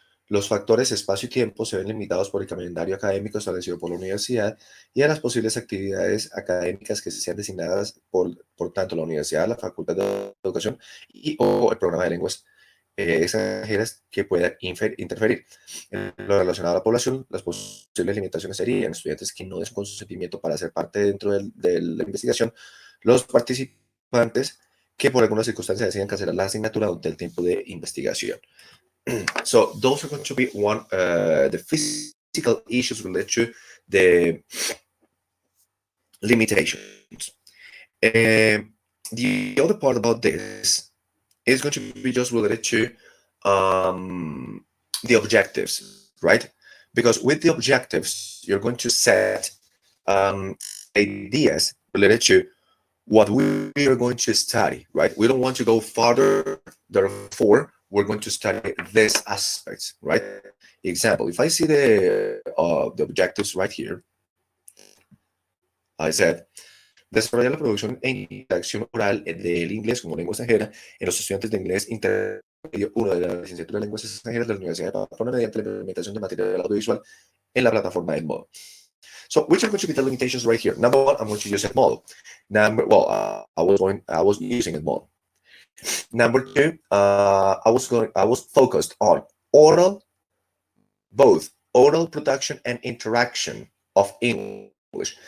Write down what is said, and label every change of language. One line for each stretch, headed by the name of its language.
Spanish: Los factores espacio y tiempo se ven limitados por el calendario académico establecido por la universidad y a las posibles actividades académicas que sean designadas por tanto la universidad, la facultad de educación y o el programa de lenguas extranjeras que puedan interferir. En lo relacionado a la población, las posibles limitaciones serían estudiantes que no den su consentimiento para ser parte dentro de la investigación, los participantes que por alguna circunstancia decidan cancelar la asignatura durante el tiempo de investigación.
English: So those are going to be the physical issues related to the limitations. The other part about this is going to be just related to the objectives, right? Because with the objectives, you're going to set ideas related to what we are going to study, right? We don't want to go farther, therefore, we're going to study these aspects, right? Example, if I see the objectives right here, I said,
Spanish: desarrollar la producción e interacción oral del inglés como lengua extranjera en los estudiantes de inglés intermedio 1 de la licenciatura de lenguas extranjeras de la Universidad de Pamplona mediante la implementación de material audiovisual en la plataforma Edmodo.
English: So, which are going to be the limitations right here? Number one, I'm going to use Edmodo. I was using Edmodo. Number two, I was focused on both oral production and interaction of English.